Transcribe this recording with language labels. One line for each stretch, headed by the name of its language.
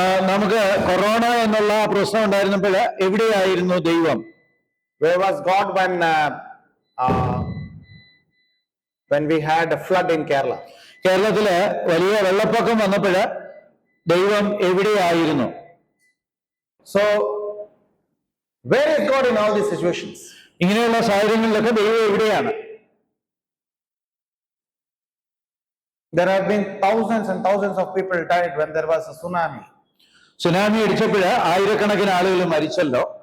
Malayalam: നമുക്ക് കൊറോണ എന്നുള്ള പ്രശ്നം ഉണ്ടായിരുന്നപ്പോൾ എവിടെയായിരുന്നു ദൈവം?
English: Where was God when we had a flood in Kerala?
Malayalam: കേരളത്തില് വലിയ വെള്ളപ്പൊക്കം വന്നപ്പോൾ ദൈവം എവിടെയായിരുന്നു?
English: So where is God in all these situations?
Malayalam: ഇങ്ങനെയുള്ള സാഹചര്യങ്ങളിലൊക്കെ ദൈവം എവിടെയാണ്?
English: There have been thousands and thousands of people died when there was a tsunami.
Malayalam: Tsunami അടിച്ചപ്പോൾ ആയിരക്കണക്കിന് ആളുകൾ മരിച്ചല്ലോ,